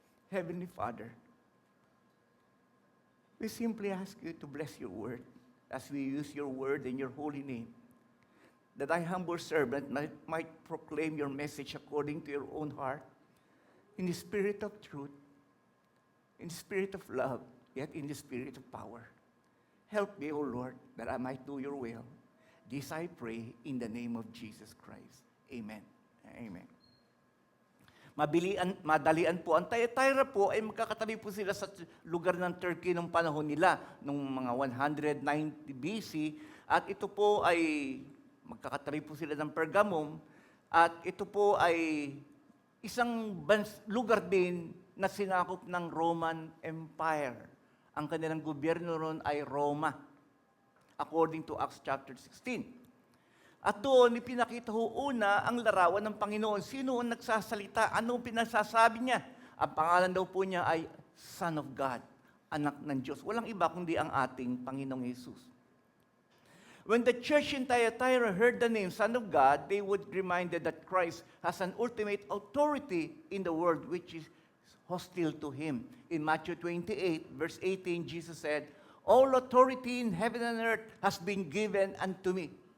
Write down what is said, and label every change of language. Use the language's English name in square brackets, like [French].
[English] Heavenly Father, we simply ask you to bless your word as we use your word in your holy name, that I, humble servant, might proclaim your message according to your own heart, in the spirit of truth, in the spirit of love, yet in the spirit of power. Help me, O Lord, that I might do your will. This I pray in the name of Jesus Christ. [Filipino] Amen. Amen. Madalian po. Ang Thyatira po ay magkakatabi po sila sa lugar ng Turkey nung panahon nila, nung mga 190 BC. At ito po ay magkakatabi po sila ng Pergamum. At ito po ay isang lugar din na sinakop ng Roman Empire. Ang kanilang gobyerno ron ay Roma, [English] according to Acts chapter 16. [Filipino] At doon, ipinakita ho una ang larawan ng Panginoon. Sino ang nagsasalita? Ano pinasasabi niya? Ang pangalan daw po niya ay Son of God, anak ng Diyos. Walang iba kundi ang ating Panginoong Jesus. [English] When the church in Thyatira heard the name Son of God, they would be reminded that Christ has an ultimate authority in the world which is hostile to Him. In Matthew 28, verse 18, Jesus said, all authority in heaven and earth has been given unto me.